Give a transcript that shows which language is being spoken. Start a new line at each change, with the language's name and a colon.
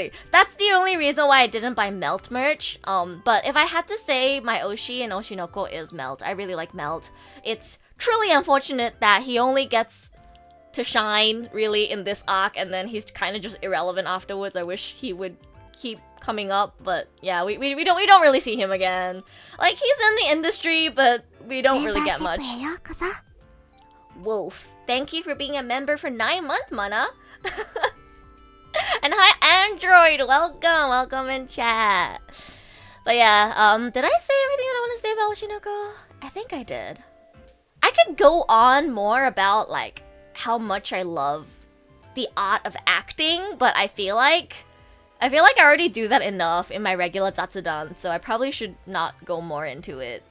English: That's the only reason why I didn't buy Melt merch. But if I had to say my Oshi in Oshinoko is Melt. I really like Melt. It's truly unfortunate that he only gets to shine really in this arc and then he's kind of just irrelevant afterwards. I wish he would keep coming up, but yeah, we don't really see him again. He's in the industry, but we don't really get much.
Japanese: メンバーシップへようこそ。
English: Wolf, thank you for being a member for 9 months, Mana. And hi, Android. Welcome in chat. But yeah, did I say everything that I want to say about Oshinoko? I think I did. I could go on more about like how much I love the art of acting, but I feel like I already do that enough in my regular Zatsudan, so I probably should not go more into it.